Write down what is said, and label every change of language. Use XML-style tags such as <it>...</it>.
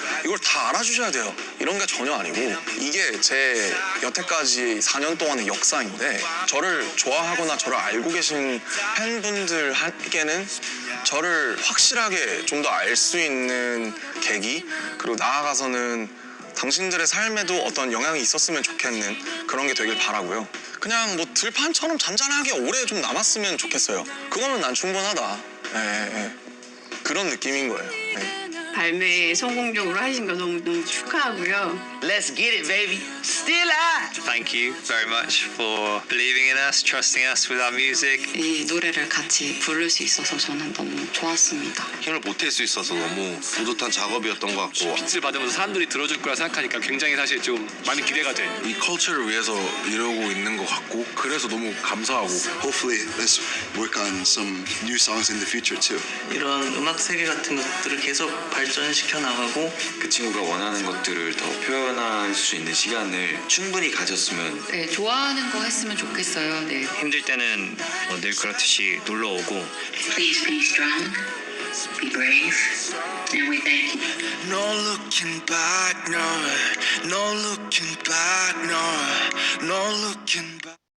<ko>이걸 다 알아주셔야 돼요. 이런 게 전혀 아니고 이게 제 여태까지 4년 동안의 역사인데 저를 좋아하거나 저를 알고 계신 팬분들에게는 저를 확실하게 좀 더 알 수 있는 계기 그리고 나아가서는 당신들의 삶에도 어떤 영향이 있었으면 좋겠는 그런 게 되길 바라고요. 그냥 뭐 들판처럼 잔잔하게 오래 좀 남았으면 좋겠어요. 그거면 난 충분하다. 그런 느낌인 거예요. 발매 성공적으로 하신 거 너무 축하하고요.</ko> <en>Let's get it, baby. Still I. Thank you very much for believing in us, trusting us with our music.</en> <ko>이 노래를 같이 부를 수 있어서 저는 너무 좋았습니다. 힘을 보탤 수 있어서 너무 뿌듯한 작업이었던 것 같고 빛을 받으면서 사람들이 들어줄 거라 생각하니까 굉장히 사실 좀 많이 기대가 돼. 이 컬처를 위해서 이러고 있는 것 같고 그래서 너무 감사하고</ko> <en>Hopefully, let's work on some new songs in the future too.</en> <ko>이런 음악 세계 같은 것들을 계속 발전시켜 나가고 그 친구가 원하는 것들을 더 표현할 수 있는 시간을 충분히 가졌으면 네, 좋아하는 거 했으면 좋겠어요. 네. 힘들 때는 늘 그렇듯이 놀러 오고</ko> <en>Please be strong, be brave, and we thank you. No looking back, no, no looking back, no, no looking back.</en>